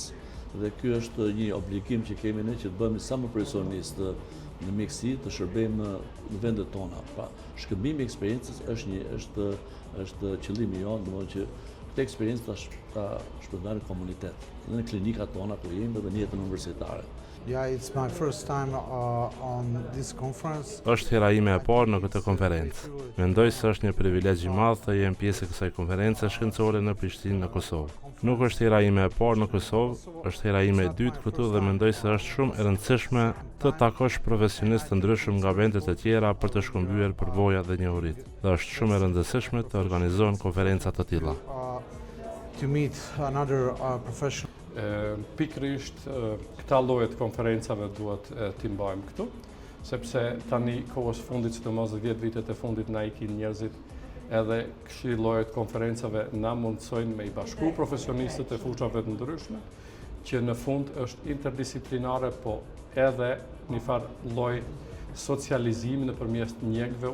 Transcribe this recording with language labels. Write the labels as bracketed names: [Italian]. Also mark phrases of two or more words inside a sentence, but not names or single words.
[Albanian] Dhe ky është një obligim që kemi ne që të bëhemi sa më profesionistë në mjekësi, të shërbejmë në vendet tona. Pra, shkëmbimi i eksperiencës është qëllimi jonë, domethënë që këtë eksperiencë ta shpërndajmë në komunitet, dhe në klinikat tona ku jemi dhe në jetën universitare. [English] Yeah, it's my first time on this conference. [Albanian] Është hera ime e parë në këtë konferencë. Mendoj se është një privilegj i madh të jem pjesë e kësaj konference shkencore në Prishtinë në Kosovë. Nuk është hera ime e parë në Kosovë, është hera ime e dytë këtu dhe mendoj se është shumë e rëndësishme të takosh profesionistë të ndryshëm nga vendet e tjera për të shkëmbyer përvoja dhe njohuritë. Dhe është shumë e rëndësishme të organizohen konferenca të tilla. [English] To meet another professional. [Albanian] Pikërisht këta lloje të konferencave duhet t'i mbajmë këtu, sepse tani kohës fundit, sidomos 10 vitet e fundit, na ikin njerëzit, edhe këto lloje të konferencave na mundsojnë me i bashku profesionistët e fushave të ndryshme, që në fund është interdisciplinare, po edhe një farë lloj socializimi nëpërmjet mjekëve.